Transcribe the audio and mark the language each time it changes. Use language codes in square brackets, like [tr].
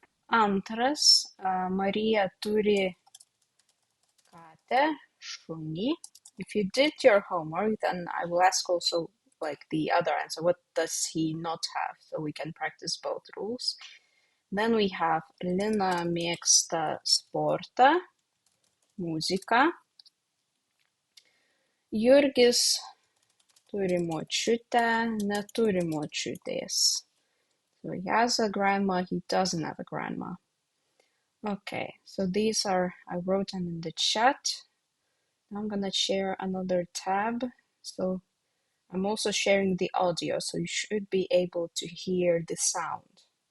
[lt] Antras, Marija turi katę, šunį. [en] If you did your homework, then I will ask also like the other answer. What does he not have? So we can practice both rules. Then we have [lt] Lina mėgsta sportą, muziką. Jurgis turi močiutę, neturi močiutės. [en] So he has a grandma, he doesn't have a grandma. Okay, so these are, I wrote them in the chat. I'm gonna share another tab. So I'm also sharing the audio, so you should be able to hear the sound.